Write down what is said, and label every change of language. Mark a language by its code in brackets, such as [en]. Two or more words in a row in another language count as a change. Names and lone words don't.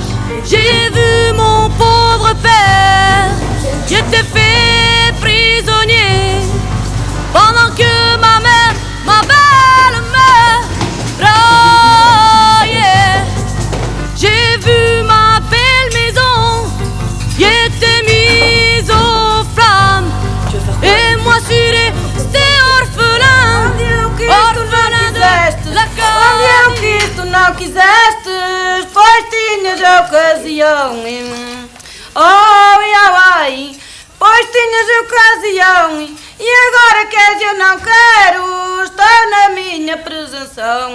[fr] J'ai vu mon pauvre père qui était fait prisonnier pendant que ma mère, ma belle-mère, braillait. J'ai vu ma belle maison qui était mise aux flammes. Et moi je suis resté orphelin, orphelin de la [pt] Onde o que tu não quiseste, pois tinhas a ocasião. Oh, Yahweh, pois tinhas a ocasião. E agora queres, eu não quero, estou na minha presunção.